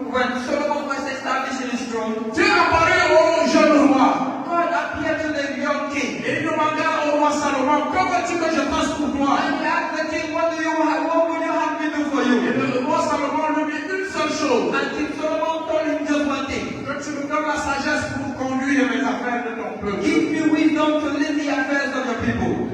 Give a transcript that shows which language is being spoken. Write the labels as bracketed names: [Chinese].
[English] When Solomon was established in his throne, [French] Dieu apparut au jeune roi. [English] God appeared to the young king. [French] Et il demanda au roi Salomon, que veux-tu que je fasse pour toi? [English] And he asked the king, what will you have me do for [French] Et [English] you? [French] le roi Salomon lui dit une seule chose, [English] And King Solomon told him just one thing. [French] que tu me donnes la sagesse pour conduire les affaires de ton peuple. [English] Give me wisdom to lead the affairs of your people.